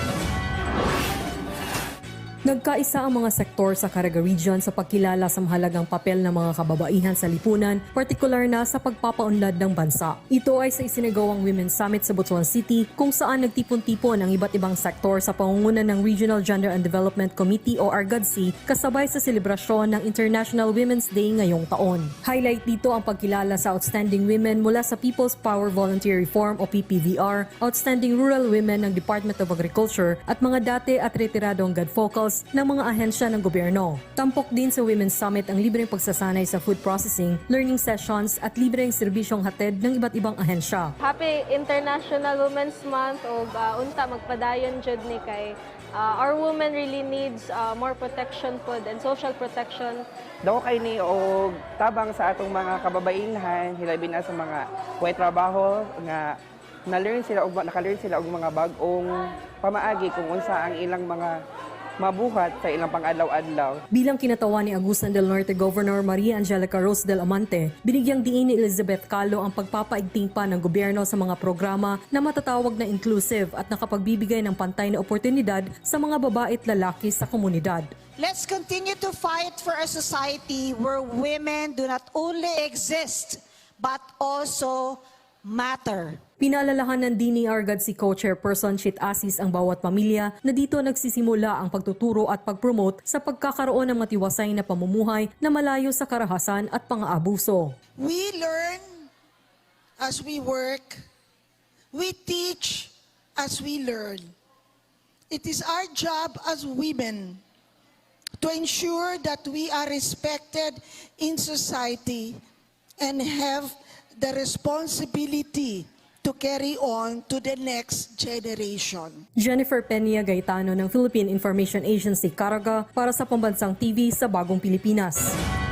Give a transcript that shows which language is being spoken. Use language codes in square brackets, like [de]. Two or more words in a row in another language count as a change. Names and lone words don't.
[tl] Nagkaisa ang mga sektor sa Caraga Region sa pagkilala sa mahalagang papel ng mga kababaihan sa lipunan, partikular na sa pagpapaunlad ng bansa. Ito ay sa isinagawang Women's Summit sa Butuan City kung saan nagtipon-tipon ang iba't ibang sektor sa pangunguna ng Regional Gender and Development Committee o RGADC kasabay sa selebrasyon ng International Women's Day ngayong taon. Highlight dito ang pagkilala sa [en] outstanding women [tl] mula sa People's Power Volunteer Reform o PPVR, [en] outstanding rural women [tl] ng Department of Agriculture at mga dati at retiradong gadfocals ng mga ahensya ng gobyerno. Tampok din sa Women's Summit ang libreng pagsasanay sa [en] food processing, learning sessions [tl] at libreng serbisyong hatid ng iba't ibang ahensya. [en] Happy International Women's Month [ceb] o unta magpadayon jud ni kay [en] our women really needs more protection pod and social protection. [ceb] Daw kay ni og tabang sa atong mga kababaihan, hilabi na sa mga way trabaho nga naka-learn sila og mga bag-ong pamaagi kung unsa ang ilang mga mabuhat sa ilang pang-adlaw-adlaw. [tl] Bilang kinatawan ni Agusan del Norte Governor Maria Angelica Rose del Amante, binigyang diin ni Elizabeth Calo ang pagpapaigting pa ng gobyerno sa mga programa na matatawag na inclusive at nakapagbibigay ng pantay na oportunidad sa mga babae at lalaki sa komunidad. [en] Let's continue to fight for a society where women do not only exist but also matter. [tl] Pinaalalahanan din ni RGADC Co-Chairperson Chit Asis ang bawat pamilya na dito nagsisimula ang pagtuturo at pag-promote sa pagkakaroon ng matiwasay na pamumuhay na malayo sa karahasan at pang-aabuso. [en] We learn as we work. We teach as we learn. It is our job as women to ensure that we are respected in society and have the responsibility to carry on to the next generation. [tl] Jennifer Peña Gaetano ng Philippine Information Agency Caraga para sa Pambansang TV sa Bagong Pilipinas.